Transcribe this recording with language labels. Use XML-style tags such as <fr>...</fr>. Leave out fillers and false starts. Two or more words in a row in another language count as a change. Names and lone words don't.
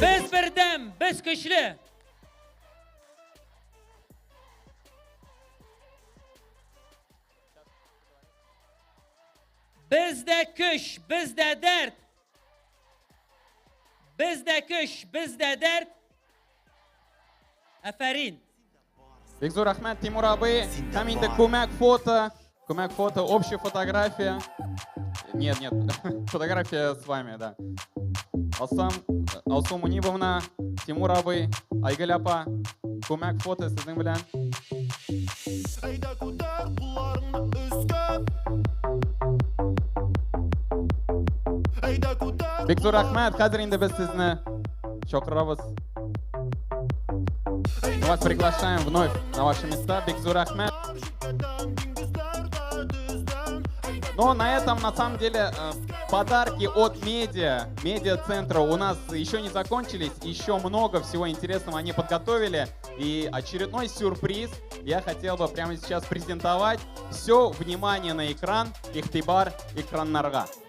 <tt>Без бердәм, без көчле! Бездә көч, бездә дәрт. Бездә көч, бездә дәрт. Афарин. Бик зур рахмәт, Тимур абый. Һәм инде күмәк фото,</tt> <ru>общая фотография. Нет, фотография с вами, да.</ru> <tt>Алсу Мунибовна, Тимур абый, Айгөл апа, күмәк фото сезнең белән. Айда күтәр кулларыңны өскә. Айда күтәр. Бик зур рахмәт, хәзер инде без сезне чакырабыз.</tt> <ru>Мы вас приглашаем вновь на ваши места.</ru> <tt>Бик зур рахмәт.</tt> <ru>Но на этом, на самом деле, подарки от медиа-центра у нас еще не закончились. Еще много всего интересного они подготовили. И очередной сюрприз я хотел бы прямо сейчас презентовать. Все внимание на экран.</ru> <tt>Ихтибар экраннарга.</tt>